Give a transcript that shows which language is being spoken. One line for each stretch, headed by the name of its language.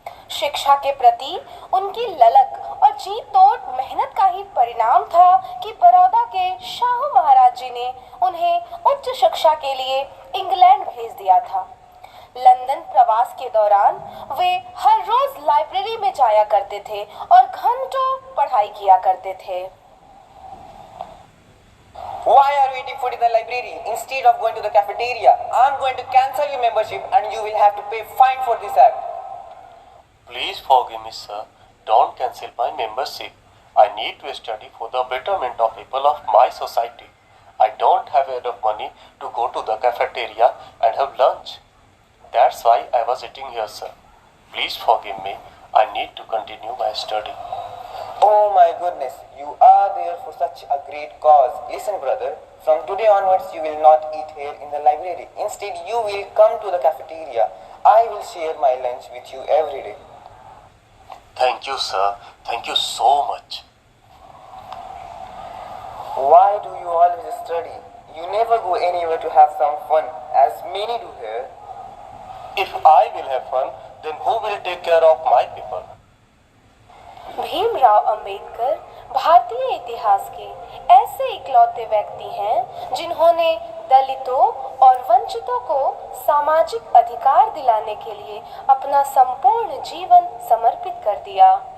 Hindi: शिक्षा के प्रति उनकी ललक और जी तोड़ मेहनत का ही परिणाम था कि बड़ौदा के शाहू महाराज जी ने उन्हें उच्च शिक्षा के लिए इंग्लैंड भेज दिया था। लंदन प्रवास के दौरान वे हर रोज लाइब्रेरी में जाया करते थे और घंटों पढ़ाई किया करते थे।
English: Why are you eating food in the library instead of going to the cafeteria? I'm going to cancel your membership and you will have to pay fine for this act. Please forgive me, sir. Don't cancel my membership. I need to study for the betterment of people of my society. I don't have enough money to go to the cafeteria and have lunch. That's why I was eating here, sir. Please forgive me. I need to continue my study. Oh my goodness, you are there for such a great cause. Listen, brother, from today onwards you will not eat here in the library. Instead, you will come to the cafeteria. I will share my lunch with you every day. Thank you, sir. Thank you so much. Why do you always study? You never go anywhere to have some fun, as many do here. If I will have fun, then who will take care of my people?
Hindi: Bhimrao Ambedkar भारतीय इतिहास के ऐसे इकलौते व्यक्ति हैं जिन्होंने दलितों और वंचितों को सामाजिक अधिकार दिलाने के लिए अपना संपूर्ण जीवन समर्पित कर दिया।